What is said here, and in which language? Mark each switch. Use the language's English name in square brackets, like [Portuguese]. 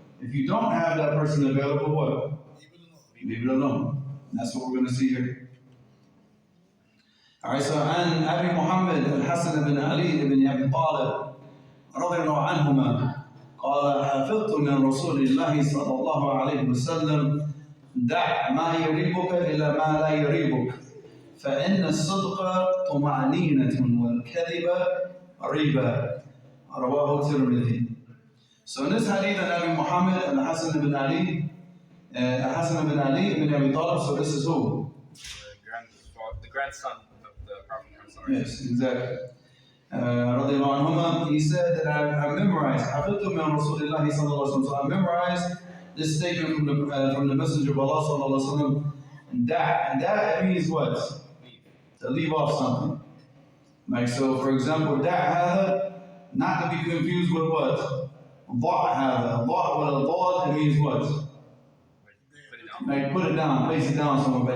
[English] If you don't have that person available, what? Leave it alone. That's what we're going to see here. Alright, so [Arabic] عن أبي محمد الحسن بن علي بن أبي طالب رضي الله عنهما قال حفظت من رسول الله صلى الله عليه وسلم دع ما يريبك إلى ما لا يريبك فإن الصدق طمأنينة والكذب ريبة رواه الترمذي. [English] So in this hadith of Nabi Muhammad and Hassan ibn Ali ibn Abi Talib, so this is who? The grandson of the Prophet. Yes, exactly. [Arabic] رضي الله عنهما, [English] he said that I memorized [Arabic] حفظت من رسول الله صلى الله عليه وسلم. [English] So I memorized this statement from the Messenger of Allah صلى الله عليه وسلم. And that means what? To leave off something. Like so, for example, that not to be confused with what? [Arabic] ضع هذا. ضع ولا ضاد, [English] it means what? Like put it down, place it down somewhere.